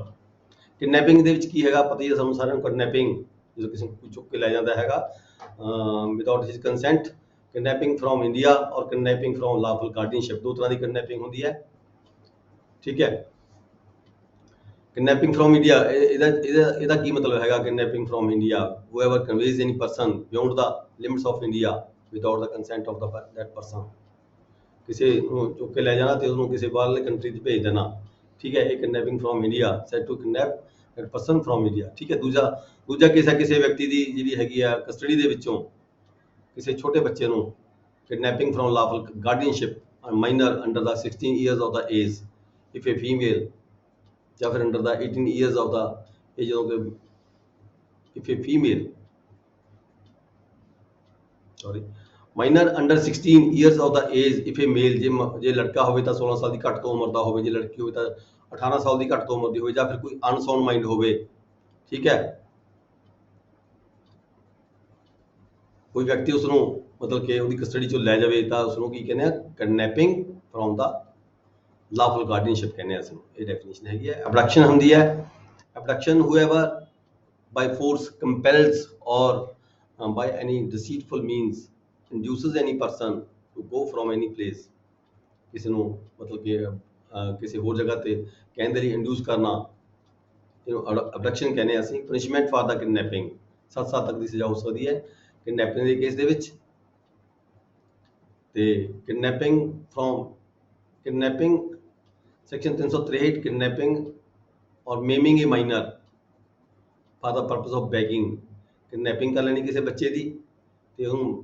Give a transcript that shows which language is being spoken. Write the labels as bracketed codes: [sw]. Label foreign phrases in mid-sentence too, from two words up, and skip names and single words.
[pa] ਕਿਡਨੈਪਿੰਗ ਦੇ ਵਿੱਚ ਕੀ ਹੈਗਾ ਪਤਾ ਹੀ ਹੈ ਸਾਨੂੰ ਸਾਰਿਆਂ ਨੂੰ। ਕਿਡਨੈਪਿੰਗ ਜਦੋਂ ਕਿਸੇ ਨੂੰ ਕੋਈ ਚੁੱਕ ਕੇ ਲੈ ਜਾਂਦਾ ਹੈਗਾ [en] without his consent, kidnapping from India or kidnapping from lawful guardianship, [pa] 2 ਤਰ੍ਹਾਂ ਦੀ ਕਿਡਨੈਪਿੰਗ ਹੁੰਦੀ ਹੈ, ਠੀਕ ਹੈ। [en] kidnapping from India, [pa] ਇਹਦਾ ਕੀ ਮਤਲਬ ਹੈਗਾ? [en] kidnapping from India, whoever conveys any person beyond the limits of India without the consent of that person, [pa] ਕਿਸੇ ਨੂੰ ਚੁੱਕ ਕੇ ਲੈ ਜਾਣਾ ਤੇ ਉਹਨੂੰ ਕਿਸੇ ਬਾਹਰਲੇ ਕੰਟਰੀ 'ਚ ਭੇਜ ਦੇਣਾ, ਠੀਕ ਹੈ, ਇਹ [en] kidnapping from India, said to kidnap that person from India, [pa] ਠੀਕ ਹੈ। ਦੂਜਾ ਕੇਸ ਹੈ ਕਿਸੇ ਵਿਅਕਤੀ ਦੀ ਜਿਹੜੀ ਹੈਗੀ ਆ ਕਸਟਡੀ ਦੇ ਵਿੱਚੋਂ ਕਿਸੇ ਛੋਟੇ ਬੱਚੇ ਨੂੰ, [en] kidnapping from lawful guardianship minor under the 16 years of the age if a female, [pa] ਜਾਂ ਫਿਰ [en] under the 18 years of the age [pa] ਜਦੋਂ ਕਿ [en] if a female, sorry, minor under 16 years of the age if a male, [pa] ਜੇ ਲੜਕਾ ਹੋਵੇ ਤਾਂ 16 ਸਾਲ ਦੀ ਘੱਟ ਤੋਂ ਉਮਰ ਦਾ ਹੋਵੇ, ਜੇ ਲੜਕੀ ਹੋਵੇ ਤਾਂ 18 ਸਾਲ ਦੀ ਘੱਟ ਤੋਂ ਉਮਰ ਦੀ ਹੋਵੇ, ਜਾਂ ਫਿਰ ਕੋਈ [en] unsound mind [pa] ਹੋਵੇ, ਠੀਕ ਹੈ, ਕੋਈ ਵਿਅਕਤੀ ਉਸ ਨੂੰ ਮਤਲਬ ਕਿ ਉਹਦੀ ਕਸਟਡੀ ਚੋਂ ਲੈ ਜਾਵੇ ਤਾਂ ਉਸ ਨੂੰ ਕੀ ਕਹਿੰਦੇ ਆ? [en] kidnapping from the lawful guardianship [pa] ਕਹਿੰਦੇ ਆ ਅਸੀਂ, ਇਹ ਡੈਫੀਨੇਸ਼ਨ ਹੈਗੀ ਹੈ। ਅਬਡਕਸ਼ਨ ਹੁੰਦੀ ਹੈ, [en] ਅਬਡਕਸ਼ਨ whoever by force compels or by any deceitful means induces any person to go from any place, [pa] ਕਿਸੇ ਨੂੰ ਮਤਲਬ ਕਿ ਕਿਸੇ ਹੋਰ ਜਗ੍ਹਾ ਤੇ ਕਹਿਣ ਦੇ ਲਈ ਇੰਡਿਊਸ ਕਰਨਾ, ਇਹਨੂੰ ਅਬਡਕਸ਼ਨ ਕਹਿੰਦੇ ਆ ਅਸੀਂ। [en] punishment for the kidnapping, [pa] 7 ਸਾਲ ਤੱਕ ਦੀ ਸਜ਼ਾ ਹੋ ਸਕਦੀ ਹੈ ਕਿਡਨੈਪਿੰਗ ਦੇ ਕੇਸ ਦੇ ਵਿੱਚ। [en] ਤੇ kidnapping section 363, kidnapping or maiming a minor for the purpose of begging, [pa] ਕਿਡਨੈਪਿੰਗ ਕਰ ਲੈਣੀ ਕਿਸੇ ਬੱਚੇ ਦੀ ਤੇ ਉਹਨੂੰ